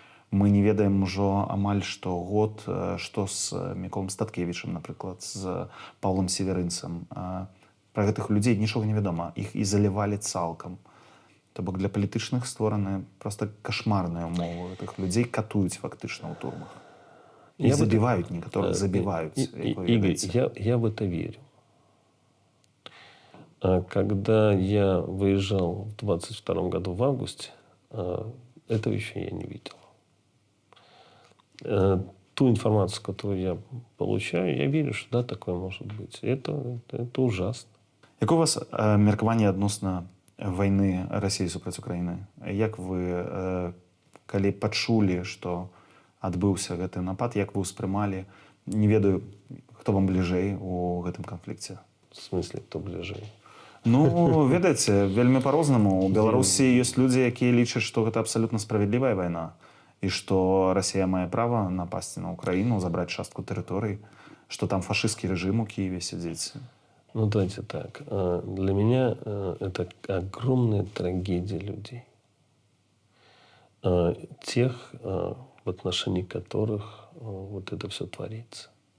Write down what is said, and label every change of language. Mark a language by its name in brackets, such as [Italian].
[Belarusian] Мы не ведаем ужо амаль што год, што з Міколам Статкевічам, напрыклад, з Паўлам Северынцам. Пра гэтых людзей нічога не вядома. Іх ізалявалі цалкам. То бок для палітычных створаны проста кашмарныя ўмовы. Гэтых людзей катуюць фактычна ў турмах. І забіваюць некаторых, забіваюць. [Russian] Игорь, я в это верю. Когда я выезжал в 22 году в августе, этого еще я не видел. Ту информацию, которую я получаю, я верю, что да, такое может быть. Это ужасно. [Belarusian] Як у вас меркаванне адносна вайны Расіі супраць Украіны? Як вы, калі пачулі, што адбыўся гэты напад, як вы ўспрымалі? Не ведаю, хто вам бліжэй у гэтым канфлікце. [Russian] В смысле, кто ближе? [Belarusian] Ну, ведаеце, вельмі па-рознаму. У Беларусі ёсць людзі, якія лічаць, што гэта абсалютна справядлівая вайна і што Расія мае права напасці на Украіну, забраць частку тэрыторый, што там фашысцкі рэжым у Кіеве сядзіць. [Russian] Ну, давайте так. Для меня это огромная трагедия людей. Тех, в отношении которых вот это все творится.